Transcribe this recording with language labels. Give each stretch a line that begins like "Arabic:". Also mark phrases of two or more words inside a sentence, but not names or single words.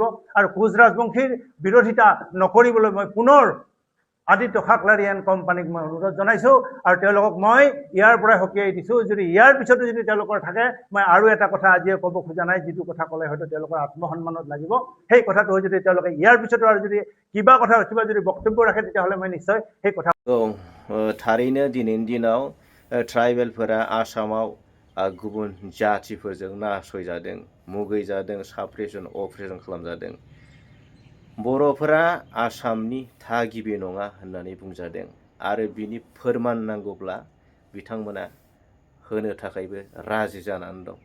Assamese: আৰু কোচ ৰাজবংশীৰ বিৰোধিতা নকৰিবলৈ মই পুনৰ আদিত্য খাকলাৰী
English: and company
Assamese: মই অনুৰোধ জনাইছোঁ, আৰু তেওঁলোকক মই ইয়াৰ পৰাই সকীয়াই দিছোঁ, যদি ইয়াৰ পিছতো যদি তেওঁলোকৰ থাকে, মই আৰু এটা কথা আজিয়ে ক'ব খোজা নাই, যিটো কথা ক'লে হয়তো তেওঁলোকৰ আত্মসন্মানত লাগিব, সেই কথাটো যদি তেওঁলোকে ইয়াৰ পিছতো আৰু যদি কিবা যদি বক্তব্য ৰাখে, তেতিয়াহ'লে মই নিশ্চয় সেই কথা।
Bodo: थारैनो दिनैनि दिनाव ट्राइबेलफोरा आसामाव गुबुन जातिफोरजों नासयजादों, मुगैजादों,
English: suppression oppression
Bodo: खालामजादों। बर'फोरा आसामनि थागिबि नङा होननानै बुंजादों, आरो बिनि फोरमान नांगौब्ला बिथांमोना होनो थाखायबो राजि जानानै दं।